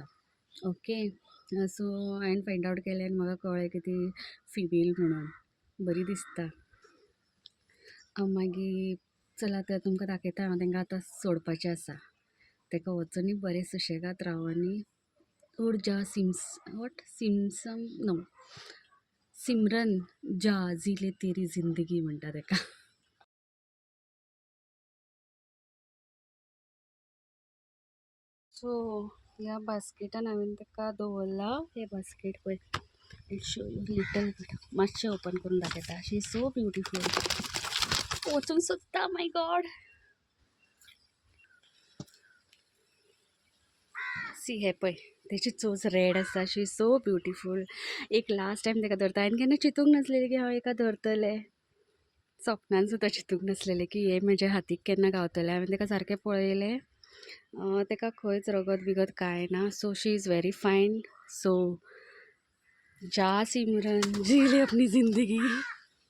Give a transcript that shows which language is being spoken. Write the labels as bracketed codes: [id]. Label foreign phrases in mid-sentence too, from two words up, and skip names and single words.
[kok] ओके, सो हांवें [en] find out [kok] केलें आनी म्हाका कळ्ळें की ती फिमेल म्हणून. बरी दिसता. मागीर चला तर तुमकां दाखयता. हांव तांकां आतां सोडपाचें आसा. ताका वचूनी बरें सुशेगाद राव आनी [hi] उडजा सिमसम नो सिमरन जा जी ले तेरी जिंदगी [kok] म्हणटा ताका. सो ह्या बास्केटान हांवें ताका दवरला. हे बास्केट पळय, [en] show you little bit. [kok] मातशें ओपन करून दाखयता. [en] she is so beautiful. [kok] वचूंक सोदता, [en] my god. [kok] सी हे पळय, तेची चोच रेड आसा. [en] she is so beautiful. [kok] एक लास्ट टायम ताका धरता. हांवें केन्ना चिंतूंक नासलेलें की हांव एका धरतलें. सपनान सुद्दां चिंतूंक नासलेलें की हे म्हज्या हातीक केन्ना गावतलें. हांवें ताका सारकें पळयलें. ताका खंयच रगत बिगत कांय ना. सो [en] she is very fine. [hi] सो जा सिमरन, जी ले अपनी जिंदगी.